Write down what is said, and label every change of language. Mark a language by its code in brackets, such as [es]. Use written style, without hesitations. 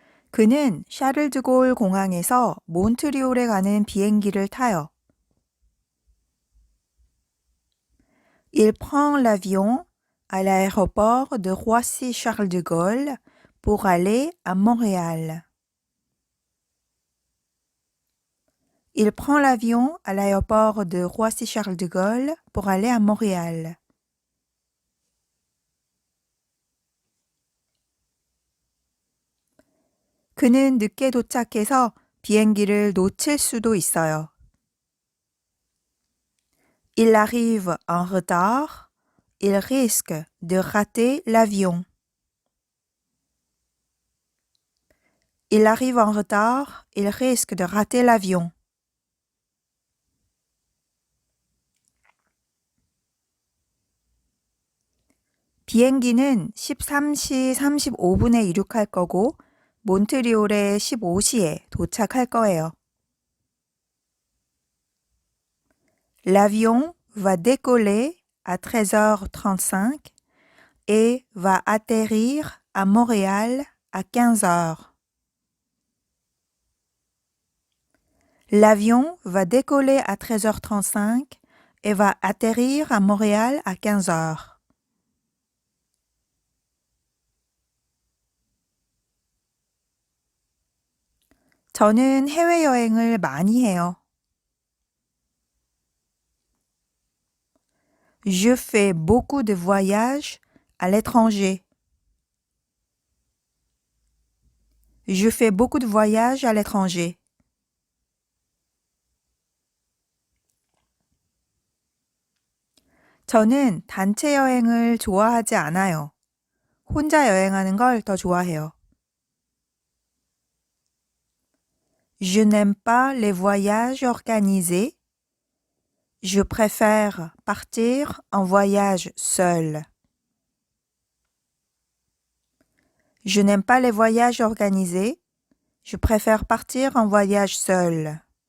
[ko] 그는 샤를드골 공항에서 몬트리올에 가는 비행기를 타요. [fr] Il prend l'avion à l'aéroport de Roissy-Charles de Gaulle pour aller à Montréal. Il prend l'avion à l'aéroport de Roissy-Charles de Gaulle pour aller à Montréal. [ko] 그는 늦게 도착해서 비행기를 놓칠 수도 있어요. [fr] Il arrive en retard, il risque de rater l'avion. Il arrive en retard, il risque de rater l'avion. [ko] 비행기는 13시 35분에 이륙할 거고 몬트리올에 15시에 도착할 거예요. [fr] L'avion va décoller à 13h35 et va atterrir à Montréal à 15h. L'avion va décoller à 13h35 et va atterrir à Montréal à 15h. [ko] 저는 해외여행을 많이 해요. [fr] Je fais beaucoup de voyages à l'étranger. Je fais beaucoup de voyages à l'étranger. [ko] 저는 단체 여행을 좋아하지 않아요. 혼자 여행하는 걸 더 좋아해요. [fr] Je n'aime pas les voyages organisés. Je préfère partir en voyage seul. Je n'aime pas les voyages organisés. Je préfère partir en voyage seul.